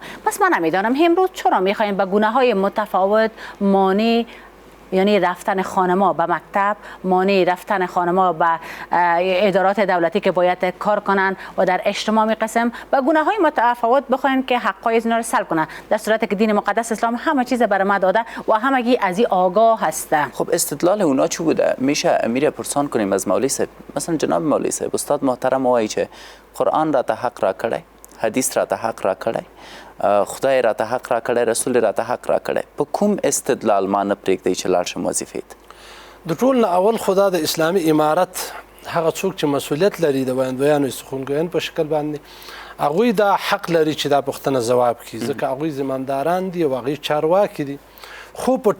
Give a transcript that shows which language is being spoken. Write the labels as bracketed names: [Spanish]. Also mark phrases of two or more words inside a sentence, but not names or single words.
[Persian] پس من نمیدانم امروز چرا میخوایم به گونه‌های متفاوت مانع، یعنی رفتن خانم‌ها به مکتب، مانع رفتن خانم‌ها به ادارات دولتی که باید کار کنن و در اجتماع می‌قسم به گونه‌های متفاوت بخواین که حق‌های اینا رو سلب کنن، در صورتی که دین مقدس اسلام همه چیز برای ما داده و همگی از این آگاه هسته. خب استدلال اونا چی بوده؟ میشه امیر پرسان کنیم از مولوی صاحب. [Pashto] مثلا جناب مولوی صاحب، استاد محترم وایي چې قرآن را ته حق را کړی، حدیث را ته حق را کړی، خدای را ته حق را کړی، رسول را ته حق را کړی، په کوم استدلال ما نه پرېږدئ چې لاړ شم وظیفې ته؟ د ټول نه اول خدا د اسلامي امارت هغه څوک چې مسؤلیت لري د ویاندویانو استخونګویانو په شکل باندې، هغوی دا حق لري چې دا پوښتنه ځواب کړي، ځکه هغوی زمامداران دي او هغوی چارواکي دي.